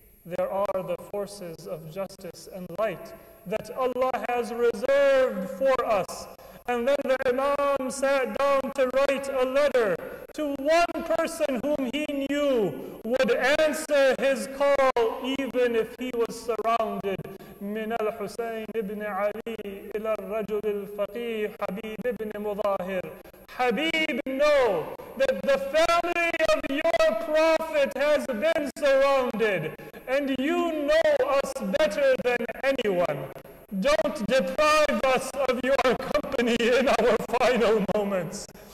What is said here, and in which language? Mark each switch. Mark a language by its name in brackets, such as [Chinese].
[English] There are the forces of justice and light that Allah has reserved for us. And then the Imam sat down to write a letter to one person whom he knew would answer his call even if he was surrounded. [Arabic] من الحسين ابن علي إلى الرجل الفقيه حبيب ابن مظاهر. [English] Habib, know that the family of your Prophet has been surrounded, and you know us better than anyone. Don't deprive us of your company in our final moments.